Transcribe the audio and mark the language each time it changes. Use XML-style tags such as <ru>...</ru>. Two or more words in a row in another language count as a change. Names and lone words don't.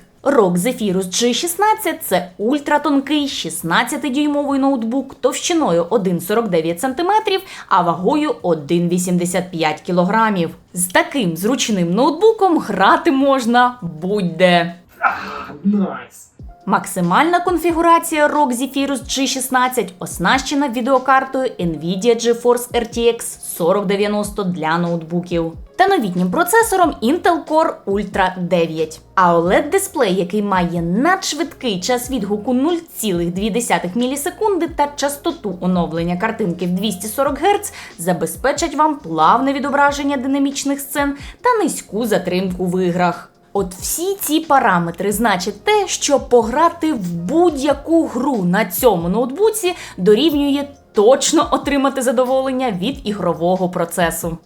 <uk>ROG Zephyrus G16 – це ультратонкий 16-дюймовий ноутбук товщиною 1,49 см, а вагою 1,85 кг. З таким зручним ноутбуком грати можна будь-де. Максимальна конфігурація ROG Zephyrus G16 оснащена відеокартою NVIDIA GeForce RTX 4090 для ноутбуків та новітнім процесором Intel Core Ultra 9. А OLED-дисплей, який має надшвидкий час відгуку 0,2 мілісекунди та частоту оновлення картинки в 240 Гц, забезпечать вам плавне відображення динамічних сцен та низьку затримку в іграх. От всі ці параметри значать те, що пограти в будь-яку гру на цьому ноутбуці дорівнює точно отримати задоволення від ігрового процесу.</uk>